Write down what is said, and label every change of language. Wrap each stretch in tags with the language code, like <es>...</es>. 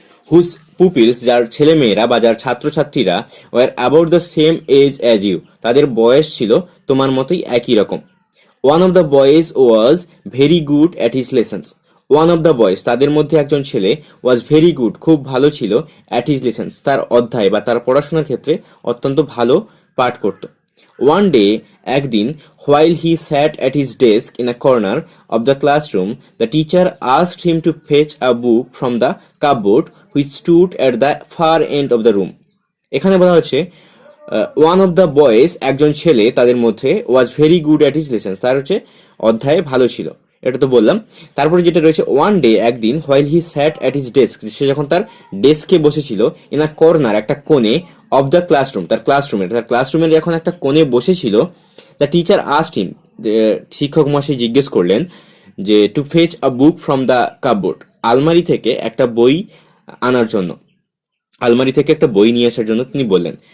<en>whose pupils,</en> <bn>যার ছেলে মেয়েরা বা যার ছাত্রছাত্রীরা,</bn> <en>were about the same age as you,</en> <bn>তাদের বয়স ছিল তোমার মতোই একই রকম।</bn> <en>one of the boys was very good at his lessons, one of the boys,</en> <bn>তাদের মধ্যে একজন ছেলে,</bn> <en>was very good,</en> <bn>খুব ভালো ছিল,</bn> <en>at his lessons,</en> <bn>তার অধ্যায় বা তার পড়াশোনার ক্ষেত্রে অত্যন্ত ভালো পাঠ করত।</bn> <en>one day,</en> <bn>একদিন,</bn> <en>while he sat at his desk in a corner of the classroom, the teacher asked him to fetch a book from the cupboard which stood at the far end of the room.</en> <bn>এখানে বলা হচ্ছে</bn> <en>one of the boys,</en> <bn>একজন ছেলে তাদের মধ্যে,</bn> <en>was very good at his lessons,</en> <bn>তার হচ্ছে অধ্যায়ে ভালো ছিল, এটা তো বললাম। তারপরে যেটা রয়েছে,</bn> <en>one day,</en> <bn>একদিন,</bn> <en>while he sat at his desk,</en> <bn>সে যখন তার ডেস্কে বসেছিল,</bn> <en>in a corner,</en> <bn>একটা কোণে,</bn> <en>of the classroom,</en> <bn>তার ক্লাসরুমের যখন একটা কোণে বসেছিল,</bn> <en>the teacher asked him,</en> <bn>শিক্ষক মহাশয় জিজ্ঞেস করলেন যে</bn> <en>to fetch a book from the cupboard,</en> <bn>আলমারি থেকে একটা বই আনার জন্য, আলমারি থেকে একটা বই নিয়ে আসার জন্য তিনি বললেন।</bn>